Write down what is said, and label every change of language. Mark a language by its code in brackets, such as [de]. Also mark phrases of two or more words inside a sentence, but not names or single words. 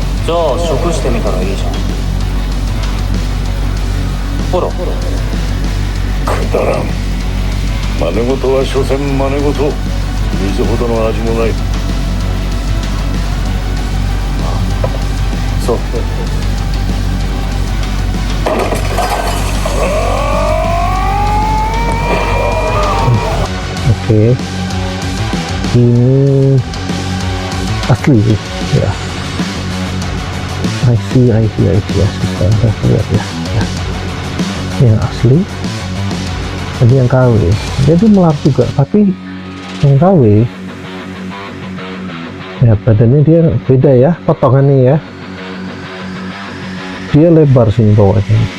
[ja] じゃあ食してみたらいいじゃん。ほらくだらん。真似事は所詮真似事。水ほどの味もない。そう。 [id] Oke, ini asli ya. [en] I see [id] asli. Sekarang saya lihat ya. Ini yang asli, tadi yang KW. Jadi melar juga, tapi yang KW ya badannya dia beda ya, potongannya ya. Dia lebar sini bawahnya.